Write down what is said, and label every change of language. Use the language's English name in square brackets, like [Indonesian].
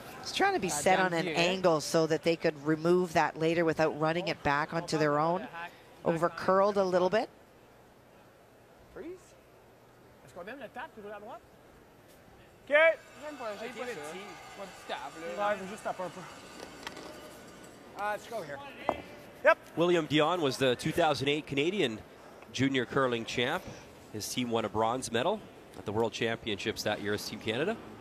[English] He's trying to be set on an angle so that they could remove that later without running it back onto their own. Over curled a little bit. Freeze. [French] Est-ce qu'on donne le tap pour la droite? OK. J'aime pas le petit. Pas de tap, là. Ouais, je veux juste taper un peu. [English] Let's go here. Yep. William Dion was the 2008 Canadian junior curling champ. His team won a bronze medal at the World Championships that year as Team Canada.